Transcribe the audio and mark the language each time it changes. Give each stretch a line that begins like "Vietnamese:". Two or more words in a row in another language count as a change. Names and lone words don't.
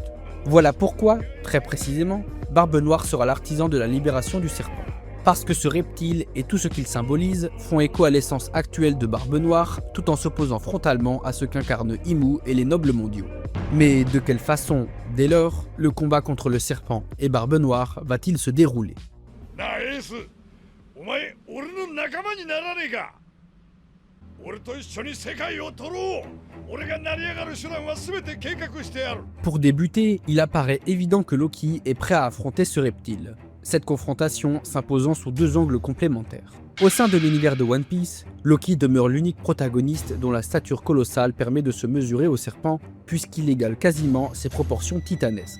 French: Voilà pourquoi, très précisément, Barbe Noire sera l'artisan de la libération du serpent. Parce que ce reptile et tout ce qu'il symbolise font écho à l'essence actuelle de Barbe Noire, tout en s'opposant frontalement à ce qu'incarnent Imu et les nobles mondiaux. Mais de quelle façon Dès lors, le combat contre le serpent et Barbe Noire va-t-il se dérouler?
Japanese: なあエース、お前俺の仲間にならねえか。俺と一緒に世界を取ろう。俺が成り上がる手段は全て計画してやる。
French: Pour débuter, il apparaît évident que Loki est prêt à affronter ce reptile, cette confrontation s'imposant sous deux angles complémentaires. Au sein de l'univers de One Piece, Loki demeure l'unique protagoniste dont la stature colossale permet de se mesurer au serpent, puisqu'il égale quasiment ses proportions titanesques.